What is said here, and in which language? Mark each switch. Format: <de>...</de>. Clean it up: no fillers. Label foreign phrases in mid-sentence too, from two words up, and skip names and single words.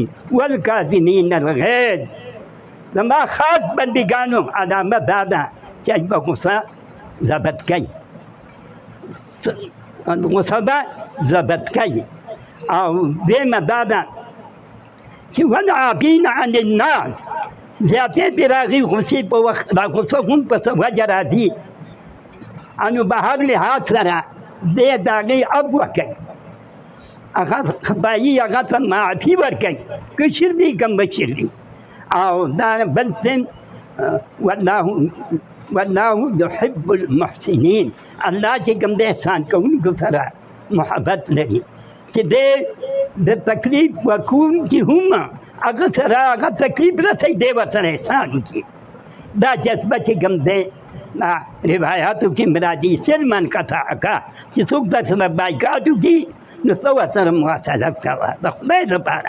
<ar>والکاظمین الغیظ،</ar> <ps>زما خاص بندګانو علامه دا ده چې به غوسه ضبط کوي، غوسه به ضبط کوي. او دویمه دا ده چې</ps> <ar>والعافین عن الناس،</ar> <ps>زیاتې پرې راغي غوسې په وخت، دا غوسه هم په څه وجه راځي، انو به هر لحاظ سره دې د هغې عفو کوي، هغه خدایي هغه ته معافي ورکوي، کشر دي که مشر دي. او دا بل څه</ps> <ar>والله يحب المحسنين،</ar> <ps>الله چې کوم د احسان کوونکو سره محبت لري، چې دې د تکلیف ورکوونکي هم هغه سره هغه تکلیف رسوي، دی ورسره احسان وکړي. دا جذبه چې کوم دی روایاتو کې راځي</ps> <ar>سلمن قطعک،</ar> <ps>چې څوک در سره بایکاټ وکړي نو ته ورسره مواصلت کوه د خدای لپاره.</ps>